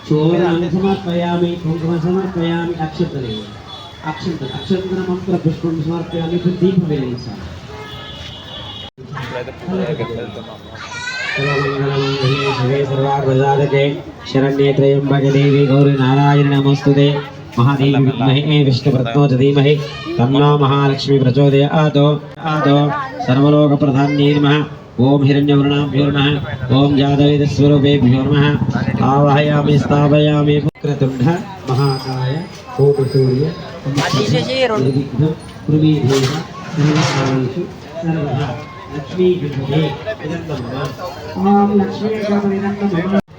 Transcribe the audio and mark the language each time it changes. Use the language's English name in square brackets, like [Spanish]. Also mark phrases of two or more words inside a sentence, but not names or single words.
[Sanskrit] చూర్ణం సమర్పయామి కుంకుమ సమర్పయామి అక్షతలు అక్షంతర మంత్ర పుష్పం సమర్పయామి [Telugu] దీపం వెలిగించాలి ఇప్పుడైతే పూజ దగ్గరికి వెళ్తున్నాము. [Sanskrit] శివే సర్వార్వదాదకే శరణ్యే త్రయంబకే దేవి గౌరీ నారాయణ నమోస్తుతే महादेवी विद्महे विष्णुपत्नो च धीमहि तन्नो महालक्ष्मी प्रचोदयात् सर्वलोकप्रधान्यै नमः ओम हिरण्यवर्णाभ्यो नमः ओम जातवेदस्वरूपेभ्यो नमः आवाहयामि स्थापयामि क्रतुण्ड महाकाय कोटिसूर्य निर्विघ्नं कुरुमीदेव सर्वकार्येषु सर्वदा लक्ष्मी गणपते इदं नमः ओम लक्ष्मी गणपते इदं नमः